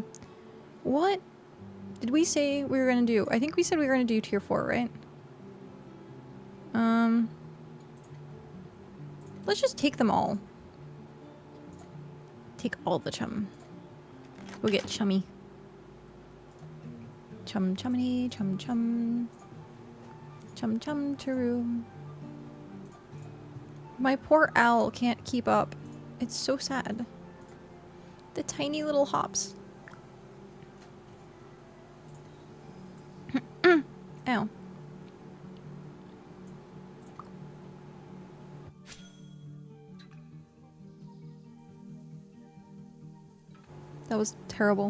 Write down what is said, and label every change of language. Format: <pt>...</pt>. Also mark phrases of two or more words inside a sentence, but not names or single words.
<en>What did we say we were gonna do? I think we said we were gonna do tier 4, right? Let's just take them all. Take all the chum. We'll get chummy. Chum chummity, chum chum. Chum chum churoo. My poor owl can't keep up. It's so sad. The tiny little hops. Ow. That was terrible.</en>